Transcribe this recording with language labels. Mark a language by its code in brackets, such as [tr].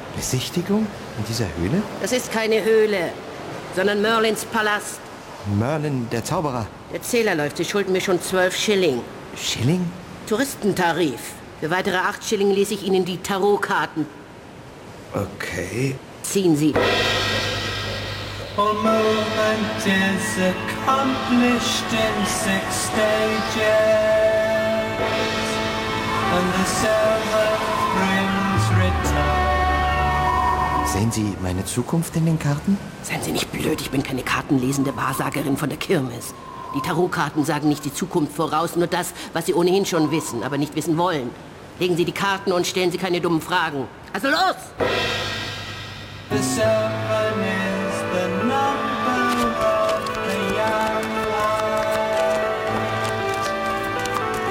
[de] Besichtigung? In dieser Höhle? Das ist keine Höhle, sondern Merlins Palast. Merlin, der Zauberer? Der Zähler läuft, Sie schulden mir schon 12 Schilling. Schilling? Touristentarif. Für weitere 8 Schilling lese ich Ihnen die Tarotkarten. Okay. Ziehen Sie. [en] All movement is accomplished in 6 stages. And the silver brings return. [de] Sehen Sie meine Zukunft in den Karten? Seien Sie nicht blöd, ich bin keine kartenlesende Wahrsagerin von der Kirmes. Die Tarotkarten sagen nicht die Zukunft voraus, nur das, was Sie ohnehin schon wissen, aber nicht wissen wollen. Legen Sie die Karten und stellen Sie keine dummen Fragen. Also los! [en] The silver is the number of the young light.